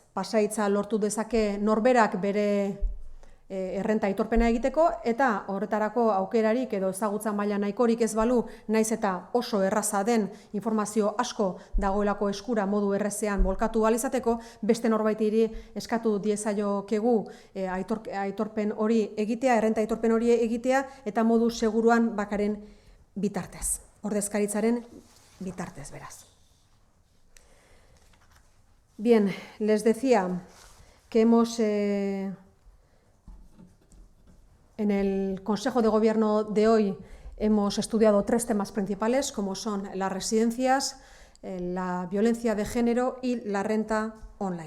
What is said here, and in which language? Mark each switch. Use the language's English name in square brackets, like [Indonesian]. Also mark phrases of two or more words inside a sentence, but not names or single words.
[Basque] Pasahitza lortu dezake norberak bere errenta aitorpena egiteko eta horretarako aukerarik edo ezagutza maila nahikorik ez balu, naiz eta oso erraza den informazio asko dagoelako eskura modu errezean bolkatu ahal izateko, beste norbaitiri eskatu diezaiokegu aitorpen hori egitea, errenta aitorpen hori egitea eta modu seguruan bakaren bitartez, ordezkaritzaren bitartez beraz. [Spanish] Bien, les decía que hemos en el Consejo de Gobierno de hoy Hemos estudiado 3 temas principales, como son las residencias, la violencia de género y la renta online.